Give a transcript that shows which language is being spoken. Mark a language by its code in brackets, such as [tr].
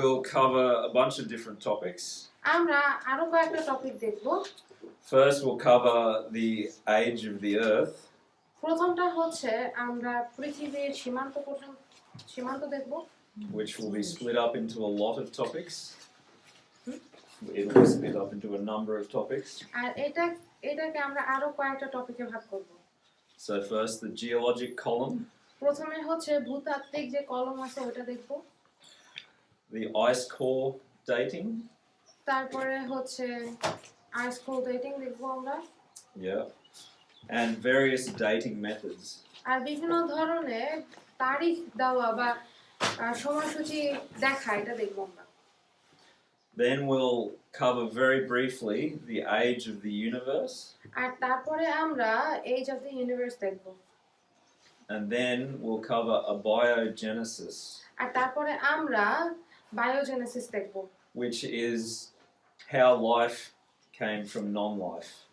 [en] cover a bunch of different topics. [bn] আমরা আরো কয়েকটা টপিক দেখব। [en] First, we'll cover the age of the Earth. [bn] প্রথমটা হচ্ছে আমরা পৃথিবীর সীমান্ত দেখব, [en] which will be split up into a lot of topics. It'll be split up into a number of topics. [bn] আর এটাকে আমরা আরো কয়েকটা টপিকে ভাগ করব। [en] So first, the geologic column. [bn] প্রথমে হচ্ছে ভূতাত্ত্বিক যে কলম আছে ওটা দেখব। [en] The ice core dating. [bn] তারপরে হচ্ছে আইস কোর ডেটিং দেখব আমরা। [en] Yeah. And various dating methods. [bn] আর বিভিন্ন ধরনের তারিখ দেওয়া বা সময়সূচি দেখা এটা দেখব আমরা। [en] Then we'll cover very briefly the age of the universe. [bn] আর তারপরে আমরা [en] age of the universe [bn] দেখব। [en] And then we'll cover abiogenesis. [bn] আর তারপরে আমরা বায়োজেনেসিস দেখব, [en] which is how life came from non-life.